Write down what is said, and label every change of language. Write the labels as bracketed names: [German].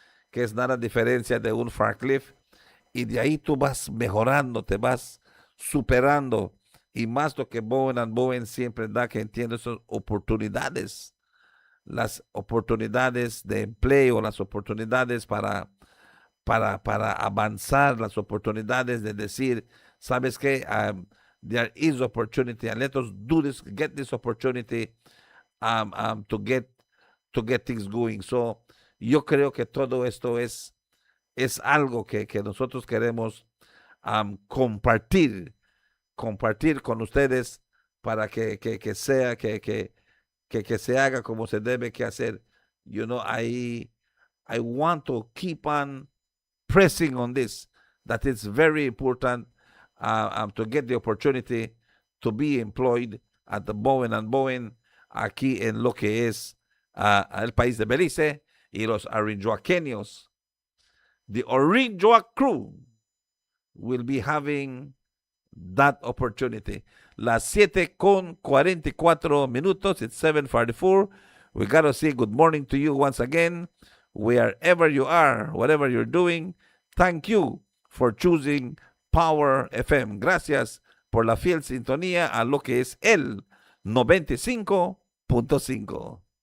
[Spanish] que es nada diferencia de un forklift, y de ahí tú vas mejorando, te vas superando, y más lo que Bowen & Bowen siempre da, que entiende esas oportunidades, las oportunidades de empleo, las oportunidades para avanzar, las oportunidades de decir, ¿sabes qué? [English] There is opportunity, and let us do this, get this opportunity to get things going. [Spanish] So, yo creo que todo esto es algo que nosotros queremos compartir con ustedes para que sea, que se haga como se debe que hacer. [English] You know, I want to keep on pressing on this, that it's very important to get the opportunity to be employed at the Bowen & Bowen [Spanish] aquí en lo que es el país de Belice y los arinjoaqueños. [English] The Arinjoa crew will be having that opportunity. [Spanish] Las 7:44. [English] It's 7:44. We got to say good morning to you once again. Wherever you are, whatever you're doing, thank you for choosing Power FM. [Spanish] Gracias por la fiel sintonía a lo que es el 95.5.